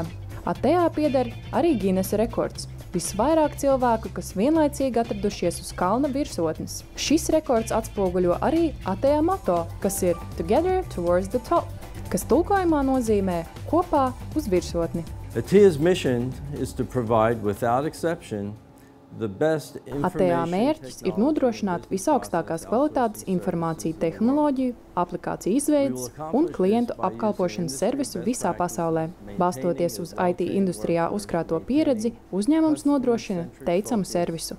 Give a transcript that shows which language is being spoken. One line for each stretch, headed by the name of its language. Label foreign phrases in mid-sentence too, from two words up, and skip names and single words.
Latvian: ATEA pieder arī Guinnessa rekords. Visvairāk cilvēku, kas vienlaicīgi atradušies uz kalna virsotnes. Šis rekords atspoguļo arī ATEA moto, kas ir
English: Together Towards the Top,
Latvian: kas tulkojumā nozīmē kopā uz virsotni.
English: ATEA's mission is to provide without exception
Latvian: ATEA mērķis ir nodrošināt visaugstākās kvalitātes informāciju tehnoloģiju, aplikāciju izveides un klientu apkalpošanas servisu visā pasaulē. Balstoties uz IT industrijā uzkrāto pieredzi, uzņēmums nodrošina teicamu servisu.